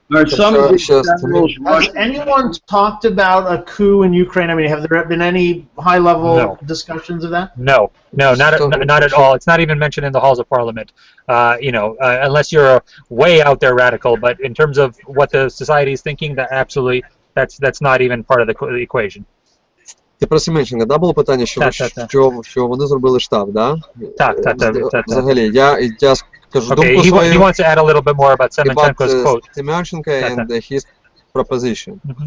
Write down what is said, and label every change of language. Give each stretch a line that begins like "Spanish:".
English: Has anyone talked about a coup in Ukraine? I mean, have there been any high-level discussions of that? No, not at all. It's not even mentioned in the halls of parliament. Unless you're way out there radical, but in terms of what the society is thinking, that absolutely, that's not even part of the equation.
Ukrainian: Ти про Семенченка, да, було питання, що вони зробили штаб, да? Так. Взагалі, я скажу думку свою.
English: He wants to add a little bit more about Semenchenko's quote. Semenchenko and his proposition.